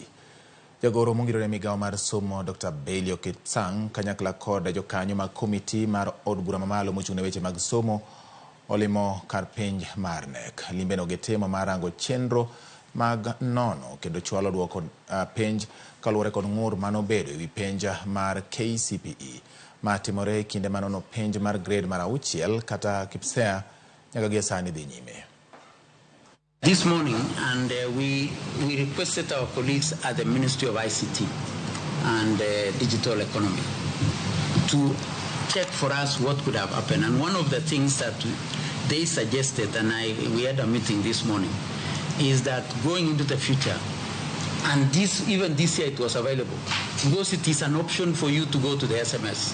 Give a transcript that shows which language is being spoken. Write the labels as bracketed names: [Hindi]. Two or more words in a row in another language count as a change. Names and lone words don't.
[Luo (Kenya and Tanzania)] Jagoro mongirore migao mar somo Dr. Belio Kipsang kanyakla kod jokanyo mag komiti mar od bura mamalo mochung'ne weche mag somo olimo kar penj mar KNEC. Limbeno getemo mar rango chenro mag nono kendo chwalo duoko penj kaluwore kod ng'ur manobedo ewi penj mar KCPE matimore kinde manono penj mar grade mar 6 kata KPSEA nyaka gie sani dhi nyime. [English] This morning, and we requested our colleagues at the Ministry of ICT and Digital Economy to check for us what could have happened. And one of the things that they suggested, and we had a meeting this morning, is that going into the future, and even this year it was available, because it is an option for you to go to the SMS.